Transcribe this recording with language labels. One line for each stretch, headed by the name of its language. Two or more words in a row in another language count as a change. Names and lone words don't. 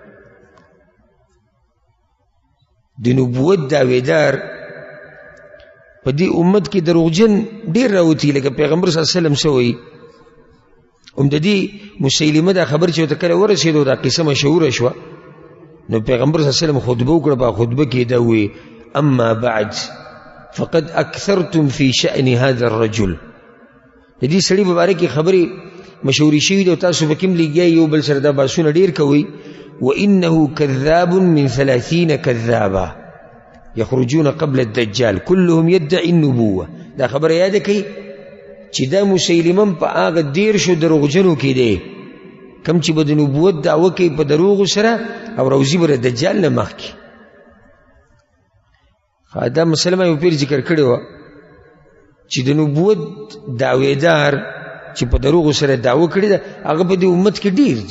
Pashto: د نبوت دعویدار په دې امت کې دروغجن ډېر راوتي، لکه پیغمبر
Arabic: صلی الله علیه وسلم
Pashto: څه وایي. د دې مسیلمه دا خبر چې ورته کله ورسېدو دا قصه مشهوره شوه، نو پیغمبر
Arabic: صلی الله علیه وسلم
Pashto: خطبه وکړه، په خطبه کې دا وایي
Arabic: اما بعد فقد اکثرتم فی شأن هذا الرجل.
Pashto: د دې سړي په باره کې خبرې مشهورې شوي دي او تاسو به کوم لګیا یو بل سره دا بحثونه ډېر کوئ.
Arabic: وإنه كذاب من 30 كذابا يخرجون قبل الدجال كلهم يدعي النبوة.
Pashto: دا خبر یاد کړئ چې دا مسیلمه په هغه 13 دروغجنو کې دی کوم چې به د نبوت دعوه کوي په دروغو سره او روزي به د دجال نه مخکې. دا مسله مې پیر ذکر کړې وه چې د نبوت دعویدار چې په دروغو سره دعوه کړې ده هغه په دې امت کې ډېر دي.